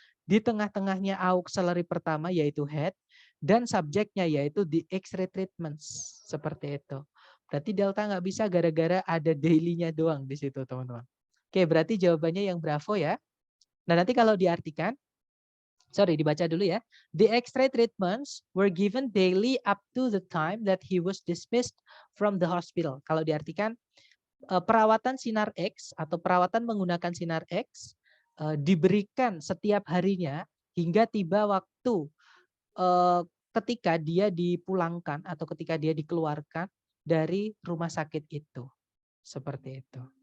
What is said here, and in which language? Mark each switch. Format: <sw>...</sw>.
<id>Di tengah-tengahnya auxiliary pertama yaitu head. Dan subjeknya yaitu the X-ray treatments. Seperti itu. Berarti delta nggak bisa gara-gara ada daily-nya doang di situ teman-teman. Oke, berarti jawabannya yang bravo ya. Nah, nanti kalau diartikan, sorry, dibaca dulu ya.</id> <en>The X-ray treatments were given daily up to the time that he was dismissed from the hospital.</en> <id>Kalau diartikan, perawatan sinar X atau perawatan menggunakan sinar X diberikan setiap harinya hingga tiba waktu ketika dia dipulangkan atau ketika dia dikeluarkan dari rumah sakit itu. Seperti itu.</id>